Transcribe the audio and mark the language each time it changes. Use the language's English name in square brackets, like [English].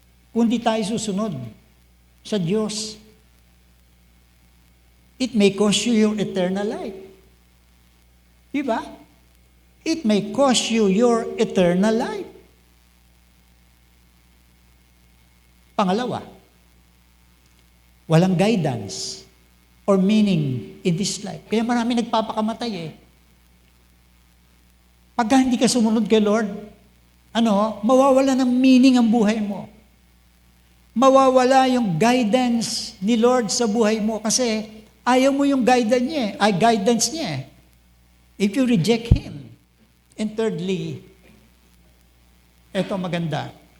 [Filipino] Kung hindi tayo susunod sa Diyos. [English] It may cost you your eternal life. Diba? It may cost you your eternal life. [Filipino] Pangalawa, walang [English] guidance or meaning in this life. [Filipino] Kaya marami nagpapakamatay eh. Pagka hindi ka sumunod kay Lord, mawawala ng meaning ang buhay mo. Mawawala yung guidance ni Lord sa buhay mo kasi ayaw mo yung guidance niya. [English] If you reject Him. And thirdly, [Filipino] eto maganda.